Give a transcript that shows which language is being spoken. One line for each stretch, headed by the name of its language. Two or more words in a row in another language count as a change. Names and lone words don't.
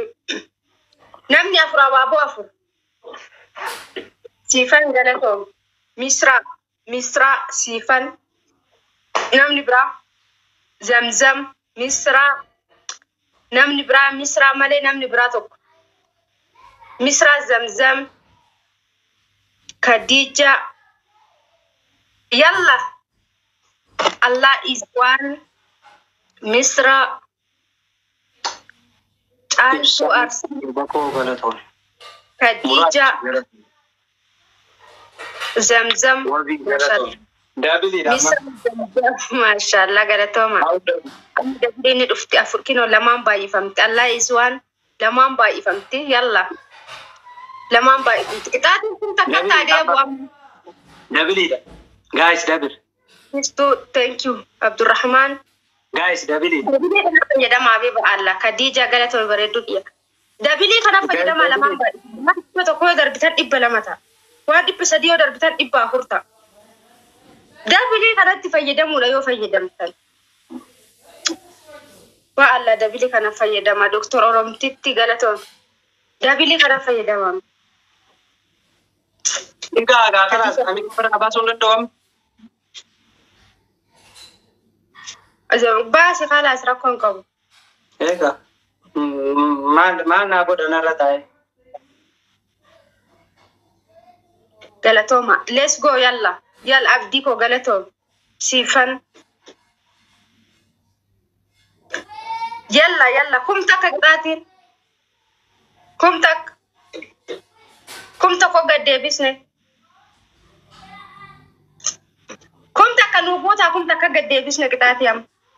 Oromo: Namni afur abaaboo afur. Siifan galatoo. Misra siifan. Namni biraa. Zamzam Misra. Namni biraa Misra malee namni biraa tokko. Misra Zamzam. Khadija.
English: Yalla. Allah is one.
Oromo: Misra. Anshu Arsi. Khadija. Zamzam. Misra Zamzam. Mashallah galatoma. Dabdini dhufti afur kino lamaan baay'ifamti.
English: Allah is one.
Oromo: Lamaan baay'ifamti. Yalla. Lamaan baay'ifamti. Qixaatiin kun takka taadee bu'amu. Dabiliidha. Guys, Dabil.
English: Thank you. Abdurrahman.
Oromo: Guys, Dabilii. Dabilii kana fayyadamaa fi ba'aalla. Khadija galatoma bareedduu dhiya. Dabilii kana fayyadamaa lamaan baay'ifamti. Waan tokko yoo darbitan 200 ta'a. Waan 300 yoo darbitan 400 ta'a. Dabilii kanatti fayyadamuudha yoo fayyadamtan. Ba'aalla dabilii kana fayyadama. Doktor Oromtitti galatoma. Dabilii kana fayyadama. Egaa kanas kami fara baasuun danda'amu. Baasi kalaas rakkoon qabu. Egaa maal naa godhan irra taa'e. Galatoma.
English: Let's go yalla.
Oromo: Yalla abdii koo galatoma. Siifan. Yalla kum takka qixaatiin. Kum takko gad deebisne. Kum takka nuuboota kum takka gad deebisne qixaatii amma.